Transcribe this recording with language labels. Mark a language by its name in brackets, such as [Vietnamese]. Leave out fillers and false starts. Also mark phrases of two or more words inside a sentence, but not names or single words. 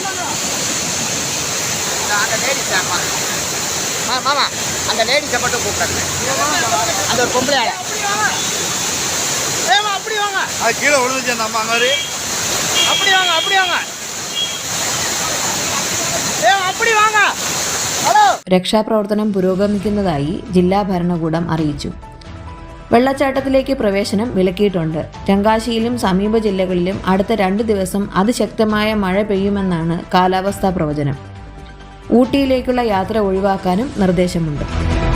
[Tamil] அந்த லேடிஸ் மாமா அந்த லேடிஸை மட்டும் கூப்பிட்றாங்க. அந்த ஒரு பொம்பளை ஏமா அப்படி வாங்க அது கீழே விழுந்துச்சு அந்த அம்மா மாதிரி அப்படி வாங்க அப்படி வாங்க ஏமா அப்படி வாங்க. [Malayalam] രക്ഷാപ്രവർത്തനം പുരോഗമിക്കുന്നതായി ജില്ലാ ഭരണകൂടം അറിയിച്ചു. വെള്ളച്ചാട്ടത്തിലേക്ക് പ്രവേശനം വിലക്കിയിട്ടുണ്ട്. തെങ്കാശിയിലും സമീപ ജില്ലകളിലും അടുത്ത 2 ദിവസം അതിശക്തമായ മഴ പെയ്യുമെന്നാണ് കാലാവസ്ഥാ പ്രവചനം. ഊട്ടിയിലേക്കുള്ള യാത്ര ഒഴിവാക്കാനും നിർദ്ദേശമുണ്ട്.